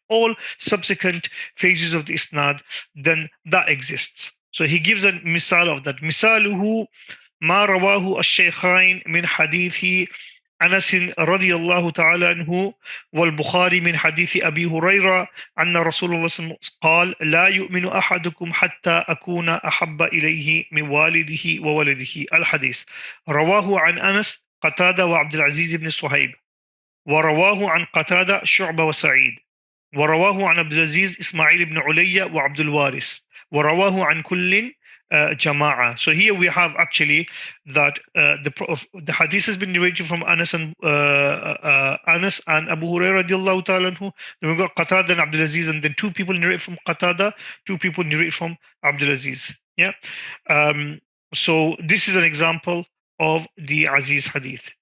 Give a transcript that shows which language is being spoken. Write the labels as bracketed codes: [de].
[en] All subsequent phases of the isnad, then that exists. So he gives a misal of that. [ar] Misaluhu ما رواه الشيخين من حديث أنس رضي الله تعالى عنه والبخاري من حديث أبي هريرة أن رسول الله صلى الله عليه وسلم قال لا يؤمن أحدكم حتى أكون أحب إليه من والده وولده. الحديث رواه عن أنس قتادة وعبد العزيز بن صهيب ورواه عن قتادة شعبة وسعيد ورواه عن عبد العزيز إسماعيل بن عليا وعبد الوارث ورواه عن كل جماعة. [en] So here we have actually that the hadith has been narrated from Anas and Abu Hurairah radiallahu ta'ala anhu. Then we got Qatada and Abdul Aziz, and then two people narrate from Qatada, two people narrate from Abdul Aziz. Yeah. So this is an example of the Aziz hadith.